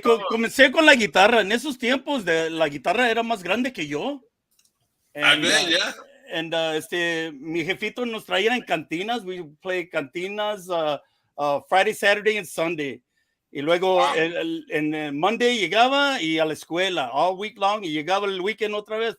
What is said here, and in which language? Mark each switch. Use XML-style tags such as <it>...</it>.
<es>Comencé con la guitarra. En esos tiempos, la guitarra era más grande que yo.</es> <en>And,</en> <es>mi jefito nos traía en cantinas.</es> <en>We play cantinas Friday, Saturday, and Sunday.</en> <es>Y luego en</es> <en>Monday</en> <es>llegaba y a la escuela</es> <en>all week long.</en> <es>Y llegaba el</es> <en>weekend</en> <es>otra vez.</es>